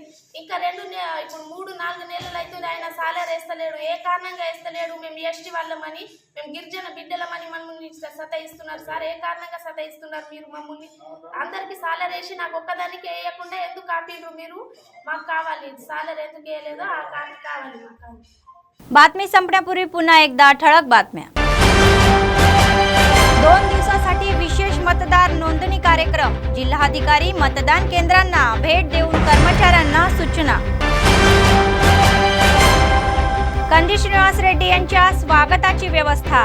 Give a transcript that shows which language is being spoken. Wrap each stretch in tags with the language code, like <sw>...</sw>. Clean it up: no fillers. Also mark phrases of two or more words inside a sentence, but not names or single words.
<te>ఇంకా ఇప్పుడు 3-4 నెలలు అవుతుంది ఆయన సాలరీ వేస్తలేడు. ఏ కారణంగా వేస్తలేడు? మేము ఎస్టీ వాళ్ళమని, మేము గిరిజన బిడ్డలమని మమ్మల్ని సతాయిస్తున్నారు సార్. ఏ కారణంగా సతాయిస్తున్నారు మీరు మమ్మల్ని? అందరికీ సాలరీ వేసి నాకు ఒక్కదానికి వేయకుండా ఎందుకు ఆపిండ్రు మీరు? మాకు కావాలి సాలర్ ఎందుకు వేయలేదో ఆ కాపీ కావాలి మాకు.</te> <mr>बातमी संपण्यापूर्वी पुन्हा एकदा ठळक बातम्या. 2 दिवसासाठी विशेष मतदार नोंदणी कार्यक्रम. जिल्हाधिकारी मतदान केंद्रांना भेट देऊन कर्मचाऱ्यांना सूचना. कंदी श्रीनिवास रेड्डी यांच्या स्वागताची व्यवस्था.</mr>